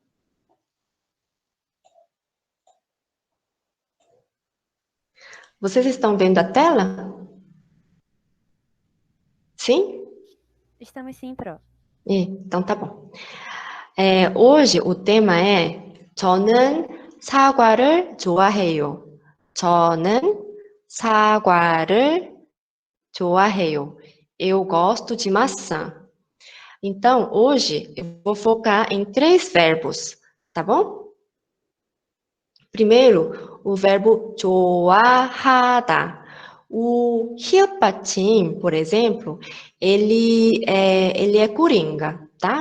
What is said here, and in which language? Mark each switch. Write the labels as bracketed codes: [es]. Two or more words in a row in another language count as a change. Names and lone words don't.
[pt] Vocês estão vendo a tela? Sim? Estamos sim, Pro. Então, tá bom. hoje o tema é [ko] 저는 사과를 좋아해요. 저는 사과를 좋아해요. [pt] Eu gosto de maçã. Então, hoje eu vou focar em 3 verbos, tá bom? Primeiro, o verbo 좋아하다. O [ko] 히읗 받침, [pt] por exemplo, ele é coringa, tá?